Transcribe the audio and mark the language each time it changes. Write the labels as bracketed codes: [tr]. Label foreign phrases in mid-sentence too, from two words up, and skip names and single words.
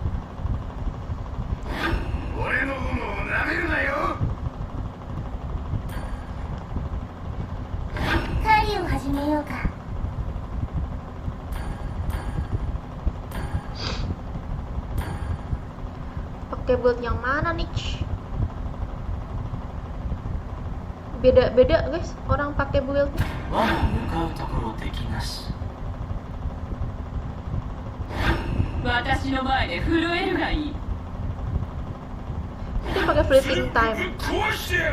[ja] 俺の炎を舐めるなよ。狩りを始めようか。 [id] pakai build yang mana nih? Beda-beda guys, orang pakai build. [ja] 我の向かうところ敵なし私の前で震えるがいい。 [id] Dia pakai fleeting time. [ja] 壊してやる